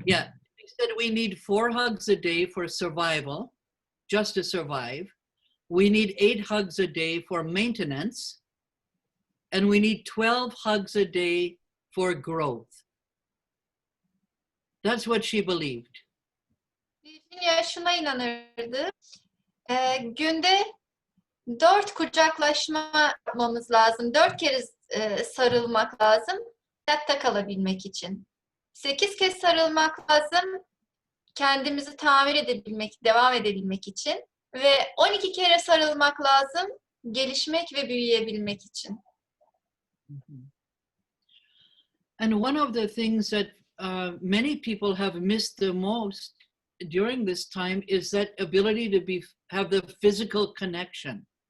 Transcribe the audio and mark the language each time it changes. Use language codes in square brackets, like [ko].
[en] Yeah, she said we need 4 hugs a day for survival, just to survive. We need 8 hugs a day for maintenance. And we need 12 hugs a day for growth. That's what she believed. [tr] Virginia şuna inanırdı. Günde 4 kucaklaşma yapmamız lazım. 4 kere sarılmak lazım hayatta kalabilmek için. 8 kez sarılmak lazım kendimizi tamir edebilmek, devam edebilmek için. Ve 12 kere sarılmak lazım gelişmek ve büyüyebilmek için. [en] And one of the things that many people have missed the most during this time is that ability to have the physical connection.